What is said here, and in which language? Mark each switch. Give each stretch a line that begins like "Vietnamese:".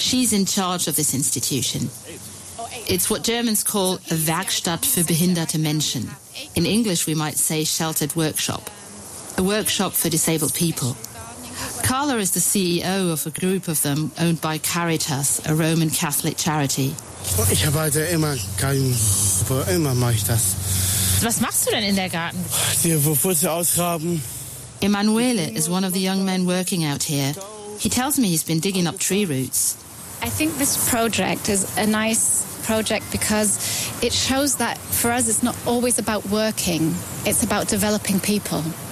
English: She's in charge of this institution. It's what Germans call a
German: Werkstatt für behinderte Menschen.
English: In English, we might say sheltered workshop. A workshop for disabled people. Carla is the CEO of a group of them owned by Caritas, a Roman Catholic charity.
German: Ich arbeite immer kein, immer mache ich das. Was machst du denn in der Garten? Die Wurzel ausgraben.
English: Emanuele is one of the young men working out here. He tells me he's been digging up tree roots. I think this project is a nice project because it shows that for us it's not always about working, it's about developing people.